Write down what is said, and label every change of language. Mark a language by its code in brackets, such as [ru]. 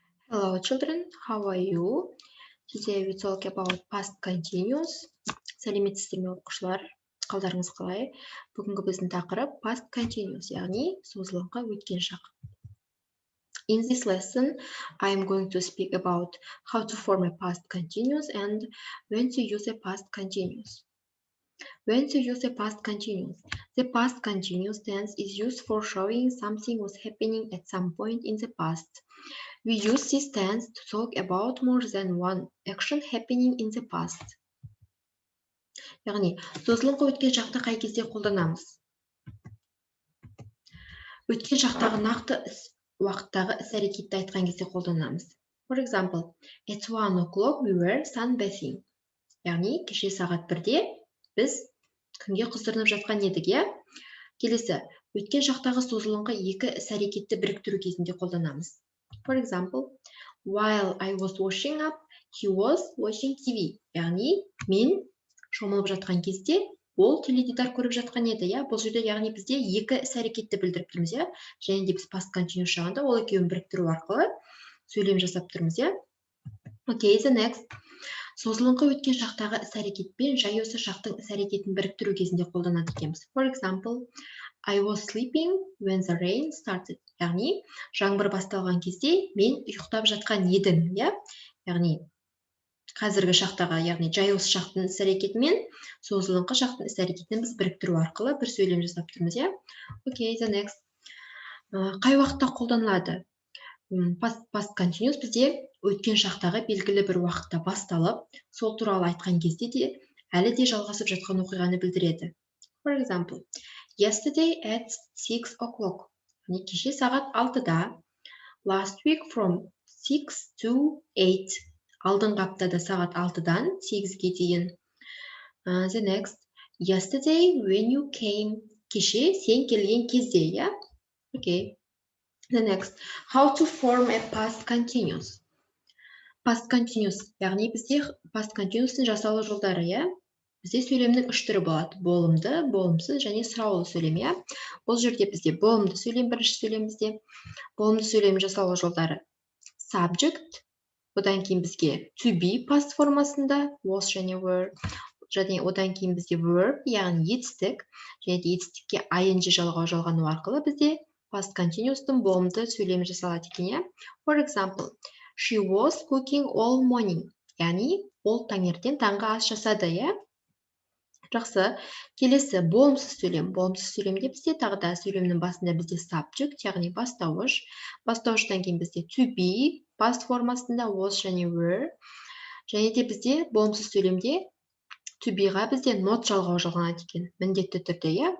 [en] Hello children, how are you? Today we talk about past continuous. [kk] Сәлеметсіздер ме оқушылар? Қалдарыңыз қалай? Бүгінгі біздің тақырып past continuous, яғни созылыңқы өткен шақ. [en] In this lesson, I am going to speak about how to form a past continuous and when to use a past continuous. When to use a past continuous? The past continuous tense is used for showing something was happening at some point in the past. We use this tense to talk about more than one action happening in the past. [kk] Яғни, созылыңқы өткен шақты қай кезде қолданамыз? Өткен шақтағы нақты уақыттағы іс-әрекетті айтқан кезде қолданамыз. [en] For example, at 1 o'clock we were sunbathing. [kk] Яғни, кеше сағат 1-де біз күнге қыздырынып жатқан едік, иә? Келесі, өткен шақтағы созылыңқы екі іс-әрекетті біріктіру кезінде қолданамыз. [en] For example, while I was washing up, he was watching TV. [kk] Яғни, мен шомылып жатқан кезде ол теледидар көріп жатқан еді, иә? Бұл жерде яғни бізде екі іс-әрекетті білдіріп тұрмыз, иә? Және де біз past continuous жағында ол екеуін біріктіру арқылы сөйлем жасап тұрмыз, иә? [en] Okay, the next. [kk] Созылыңқы өткен шақтағы іс-әрекетпен жай осы шақтың іс-әрекетін біріктіру кезінде қолданады екенбіз. [en] For example, I was sleeping when the rain started. [kk] Яғни, жаңбыр басталған кезде мен ұйықтап жатқан едім, иә? Яғни, қазіргі шақтағы, яғни жай осы шақтың іс-әрекетімен созылыңқы шақтың іс-әрекетін біз біріктіру арқылы бір сөйлем жасап тұрмыз, иә? [en] Okay, the next. [kk] Қай уақытта қолданылады? Past continuous бізде өткен шақтағы белгілі бір уақытта басталып, сол туралы айтқан кезде де әлі де жалғасып жатқан оқиғаны білдіреді. [en] For example, yesterday at 6 o'clock. [kk] Кеше сағат 6-да. [en] Last week from 6 to 8. [kk] Алдыңғы аптада сағат 6-дан 8-ге дейін. [en] The next. Yesterday when you came. [kk] Кеше сен келген кезде, иә? [en] Okay. The next. How to form a past continuous. [kk] Past continuous, яғни бізде past continuous'ын жасалу жолдары, иә? Бізде сөйлемнің үш түрі болады. Болымды, болымсыз және сұраулы сөйлем, иә? Бұл жерде бізде болымды сөйлем, бірінші сөйлем бізде. Болымды сөйлем жасалу жолдары. Subject, одан кейін бізге to be past формасында, was және were. Және одан кейін бізге verb, яғни етістік, және де етістікке ing жалғану арқылы бізде past continuous'тың болымды сөйлем жасалады екен, иә? [en] For example, she was cooking all morning. [kk] Яғни, ол таңертең таңғы ас жасады, иә? Жақсы. Келесі болымсыз сөйлем. Болымсыз сөйлемде бізде тағы да сөйлемнің басында бізде subject, яғни бастауыш. Бастауыштан кейін бізде to be, past формасында was және were. Және де бізде болымсыз сөйлемде to be-ға бізде not жалғау жалғанады екен. Міндетті түрде, иә?